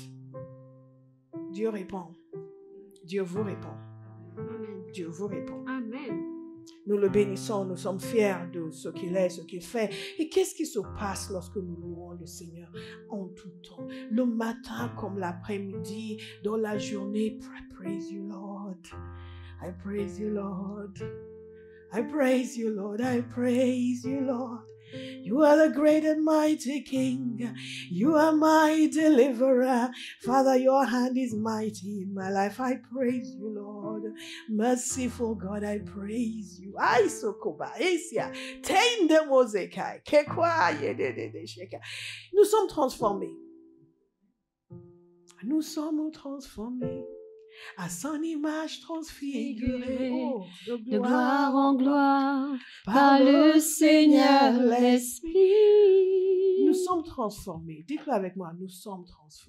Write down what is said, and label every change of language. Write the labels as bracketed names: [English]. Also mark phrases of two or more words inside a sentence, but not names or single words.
[French] Dieu répond. Dieu vous répond. Amen. Dieu vous répond. Amen. Nous le bénissons, nous sommes fiers de ce qu'il est, ce qu'il fait. Et qu'est-ce qui se passe lorsque nous louons le Seigneur en tout temps? Le matin comme l'après-midi, dans la journée, [English] praise you, Lord. I praise you, Lord. I praise you, Lord. I praise you, Lord. You are the great and mighty King. You are my deliverer. Father, your hand is mighty in my life. I praise you, Lord. Merciful God, I praise you. I sokoba esia. Tende mozekai. Kekwa yedede sheka. [French] Nous sommes transformés. Nous sommes transformés. À son image transfigurée, oh, de gloire en gloire, par le Seigneur l'Esprit. Nous sommes transformés. Dites-le avec moi, nous sommes transformés.